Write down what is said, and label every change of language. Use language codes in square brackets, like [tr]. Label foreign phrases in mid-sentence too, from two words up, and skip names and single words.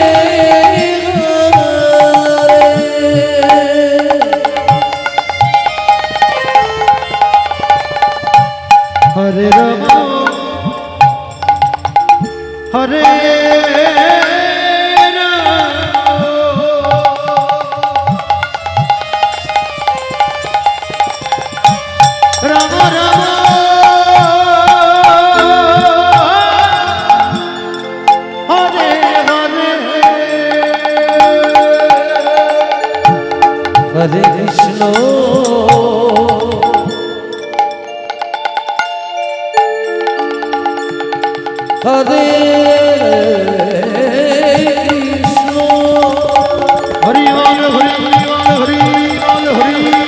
[sa] হরে রাম হরে রাম রাম হরে হরে হরে কৃষ্ণ হরে কৃষ্ণ [bn] হরি বল হরি বল হরি বল হরি